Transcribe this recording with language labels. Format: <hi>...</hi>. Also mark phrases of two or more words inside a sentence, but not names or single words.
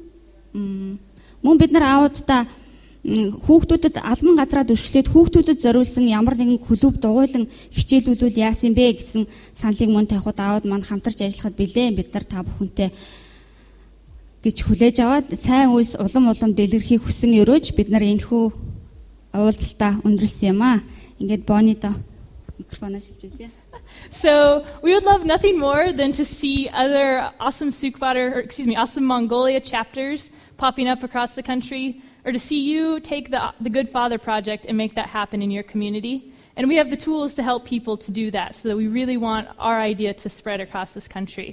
<mn>Мөн бид нар аавуудаа хүүхдүүдэд албан газраа дүршлээд хүүхдүүдэд зориулсан ямар нэгэн клуб дугуйлан хичээлүүлвэл яасан бэ гэсэн саналыг мөн тавихад аауд маань хамтарч ажиллахад билээ. Бид нар та бүхэнтэй гэж хүлээж аваад сайн үйлс улам дэлгэрхийг хүсэн өрөөж бид нар энэхүү уулзалтаа өндөрлсөн юм аа. Ингээд Бонито микрофоноо шилжүүлье.</mn> <en>So we would love nothing more than to see other Awesome Mongolia chapters popping up across the country, or to see you take the Good Father Project and make that happen in your community. And we have the tools to help people to do that, so that we really want our idea to spread across this country.</en>